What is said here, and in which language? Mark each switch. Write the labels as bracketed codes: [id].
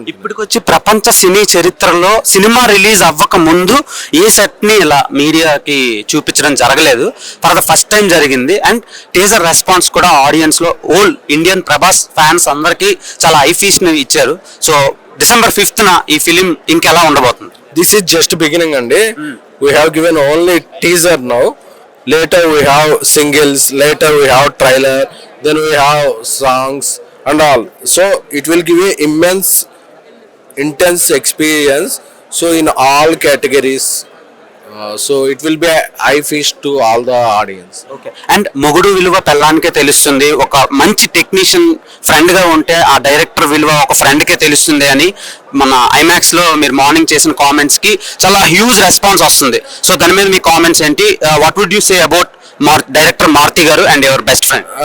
[te] ఇప్పటికొచ్చి ప్రపంచ సినీ చరిత్రలో cinema release అవ్వక ముందు ఏ సెట్ ని ఇలా మీడియాకి చూపించడం జరగలేదు. [en] for the first time [te] జరిగింది. అండ్ టీజర్ రెస్పాన్స్ కూడా ఆడియన్స్ లో ఓల్ ఇండియన్ ప్రభాస్ ఫ్యాన్స్ అందరికి చాలా హై ఫీస్ ని ఇచ్చారు. సో December 5th ఈ ఫిలిం ఇంకెలా ఉండబోతుంది? [en] This is just beginning అండి. We have given only teaser now. Later we have singles, later we have trailer, then we have songs and all. So it will give you immense, intense experience. So in all categories. So it will be a eye feast to all the audience. Okay. [te] And మొగుడు విలువ పెళ్ళానికే తెలుస్తుంది. ఒక మంచి technician friend గా ఉంటే ఆ director విలువ ఒక ఫ్రెండ్ కే తెలుస్తుంది అని మన ఐమాక్స్ లో మీరు మార్నింగ్ చేసిన కామెంట్స్ కి చాలా హ్యూజ్ రెస్పాన్స్ వస్తుంది. సో దాని మీద మీ కామెంట్స్ ఏంటి? [en] What would you say about director Maruthi garu and your best friend?